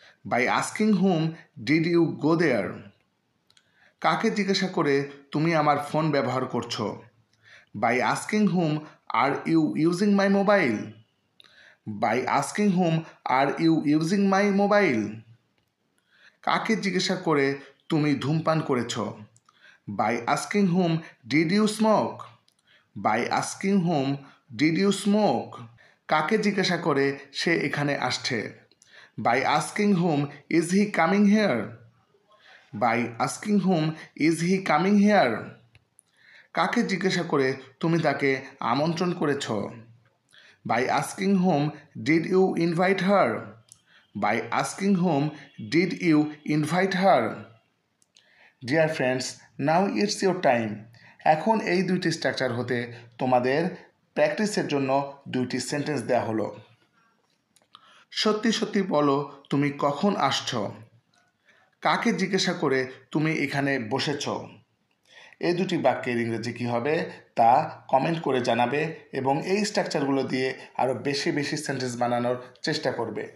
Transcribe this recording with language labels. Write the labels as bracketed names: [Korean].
[English] By asking whom did you go there? [Bangla] কাকে জিজ্ঞাসা করে তুমি আমার ফোন ব্যবহার করছো। [English] By asking whom are you using my mobile? By asking whom are you using my mobile? [Bangla] কাকে জিজ্ঞাসা করে তুমি ধূমপান করেছো। [English] By asking whom did you smoke? By asking whom did you smoke? [Bangla] কাকে জিজ্ঞাসা করে সে এখানে আসছে। [English] By asking whom is he coming here? By asking whom is he coming here? [Bangla] কাকে জিজ্ঞাসা করে তুমি তাকে আমন্ত্রণ করেছ। [English] By asking whom did you invite her? By asking whom did you invite her? Dear friends, now it's your time. [Bangla] এখন এই দুইটি স্ট্রাকচার হতে তোমাদের প্র্যাকটিসের জন্য দুইটি সেন্টেন্স দেওয়া হলো। সত্যি সত্যি বলো তুমি কখন আসছো। কাকে জিজ্ঞাসা করে তুমি এখানে বসেছ। এই দুটি বাক্যের ইংরেজি কী হবে তা কমেন্ট করে জানাবে এবং এই স্ট্রাকচারগুলো দিয়ে আরও বেশি বেশি সেন্টেন্স বানানোর চেষ্টা করবে।